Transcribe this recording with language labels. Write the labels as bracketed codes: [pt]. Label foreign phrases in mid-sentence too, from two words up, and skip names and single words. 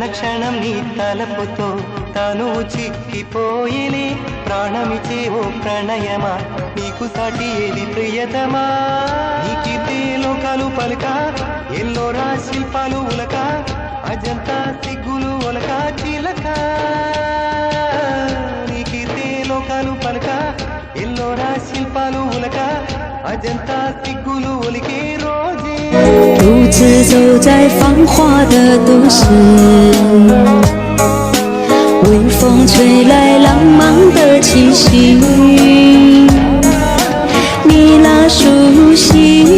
[te] క్షణం నీ తలపుతో తను చిక్కిపోయేనే ప్రాణమిచే ఓ ప్రణయమా నీకు సాటి ఏది ప్రియతమా నీకితే లోకాలు పలుక ఎల్లోరా శిల్పాలు ఉలక అజంతా సిగ్గులు ఒలక చిలక నీకితే లోకాలు పలుక ఎల్లోరా శిల్పాలు ఉలక అజంతా సిగ్గులు ఒలికే రోజే [zh] 独自走在繁华的都市，微风吹来浪漫的气息，你那熟悉